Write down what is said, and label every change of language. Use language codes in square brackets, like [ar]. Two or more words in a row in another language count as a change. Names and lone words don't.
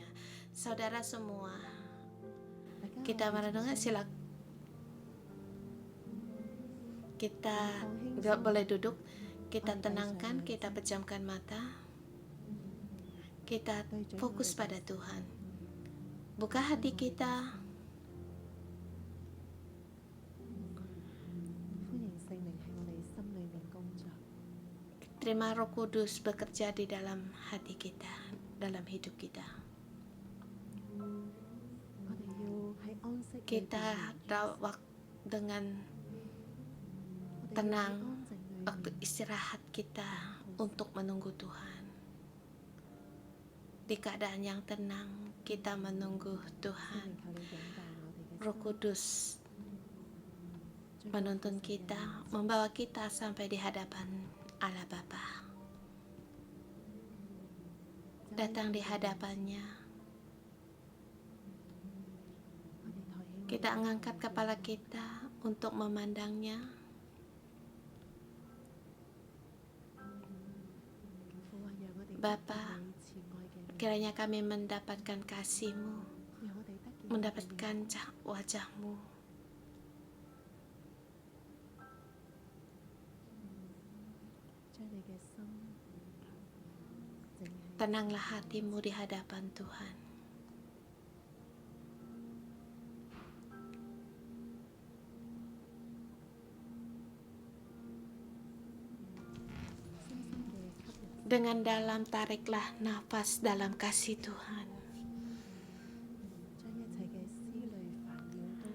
[id] Saudara semua, kita merenungkan, silakan kita boleh duduk, kita tenangkan, kita pejamkan mata, kita fokus pada Tuhan. Buka hati kita, [yue] 歡迎聖靈喺我哋心裏面工作。 [id] terima Roh Kudus bekerja di dalam hati kita, dalam hidup kita. [yue] 我哋要喺安息裏邊 [id] Kita dengan [yue] 我哋要喺 [id] tenang [yue] 安靜裏 [id] waktu [yue] 面 [id] istirahat kita untuk menunggu Tuhan. Di keadaan yang tenang, kita menunggu [yue] 聖 [id] Tuhan. [yue] 靈求你引導我哋嘅 [id] Roh [yue] 心， [id] Kudus [yue] 將我哋 [id] menuntun [yue] 神嘅 [id] kita, [yue] 面前 [id] membawa kita sampai di hadapan Allah Bapa. Datang di hadapannya, [yue] 我哋抬起我哋 [id] kita [yue] 嘅頭 [id] angkat kepala kita untuk memandangnya. [yue] 父啊，讓我哋得 [id] Bapa, [yue] 見你慈愛嘅面， [id] kiranya kami mendapatkan kasih-Mu, [yue] 讓我哋得見你嘅面 [id] mendapatkan wajah-Mu. [yue] 將你嘅心靜喺 [id] Tenanglah hatimu di hadapan Tuhan. Dengan dalam tariklah nafas dalam kasih Tuhan. [yue] 將一切嘅思慮煩擾都